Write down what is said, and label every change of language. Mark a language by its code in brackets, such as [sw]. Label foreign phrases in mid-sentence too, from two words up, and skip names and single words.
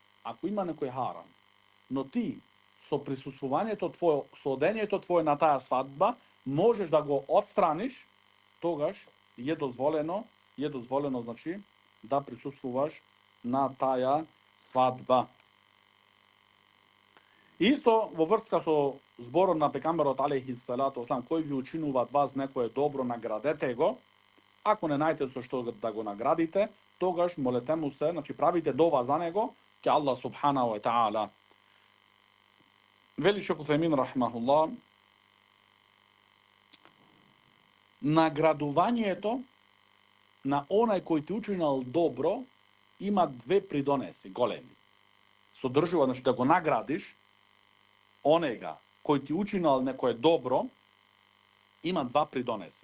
[mk] Ако има некој харам, но ти со присуствувањето твое, со одењето твое на таа свадба, можеш да го отстраниш, тогаш е дозволено, значи, да присуствуваш на таа свадба. Исто во врска со зборот на пекамберот [ar] عليه الصلاة والسلام, [mk] кој ви учинуваат вас некое добро, наградете го. Ако не најдете со што да го наградите, тогаш молете му се, значи правите дова за него, ке Аллах [ar] سبحانه وتعالى. [mk] Вели Шейх Утеймин рахимахуллах, наградувањето на онај кој ти учинал добро има две придонеси големи. Содржува, значи да го наградиш онега кој ти учинал некое добро, има два придонеси.